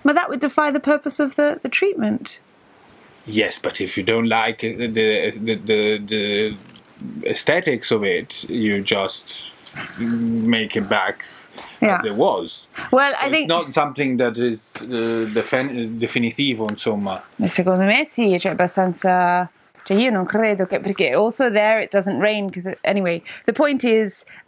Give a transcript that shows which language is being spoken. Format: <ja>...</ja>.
<en>But that would defy the purpose of the treatment. Yes, but if you don't like the aesthetics of it, you just make it back as it was. Well, so I think it's not something that is</en> <it>definitivo, insomma. Secondo me sì, cioè abbastanza. Cioè io non credo che, perché</it> <en>also there it doesn't rain, because anyway, the point is,</en>